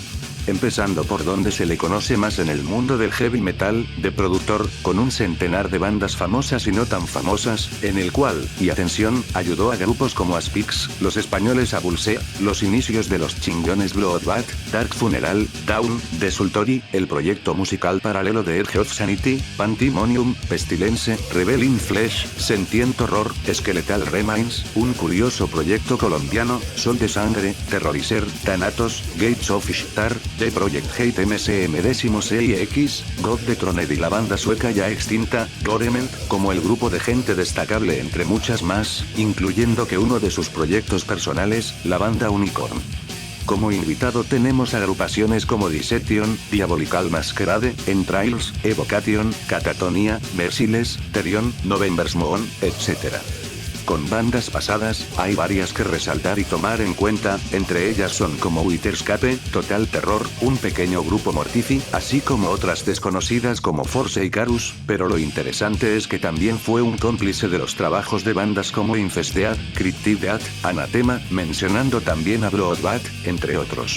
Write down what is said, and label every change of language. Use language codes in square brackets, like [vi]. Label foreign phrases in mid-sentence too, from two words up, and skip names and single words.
[es] Empezando por donde se le conoce más en el mundo del [en] heavy metal, [es] de productor, con un centenar de bandas famosas y no tan famosas, en el cual, y atención, ayudó a grupos como Asphyx, los españoles Avulse, los inicios de los chingones Bloodbath, Dark Funeral, Down, Desultory, el proyecto musical paralelo de Edge of Sanity, Pandemonium, Pestilence, Rebel in Flesh, Sentient Horror, Skeletal Remains, un curioso proyecto colombiano, Sol de Sangre, Terrorizer, Thanatos, Gates of Ishtar, The Project Hate MSM-6X, God the Troned y la banda sueca ya extinta, Gorement, como el grupo de gente destacable entre muchas más, incluyendo que uno de sus proyectos personales, la banda Unicorn. Como invitado tenemos agrupaciones como Dissection, Diabolical Masquerade, Entrails, Evocation, Catatonia, Merciless, Therion, November's Moon, etc. Con bandas pasadas, hay varias que resaltar y tomar en cuenta, entre ellas son como Witherscape, Total Terror, un pequeño grupo Mortifi, así como otras desconocidas como Force Icarus, pero lo interesante es que también fue un cómplice de los trabajos de bandas como Infested, Cryptid Death, Anathema, mencionando también a Bloodbath, entre otros.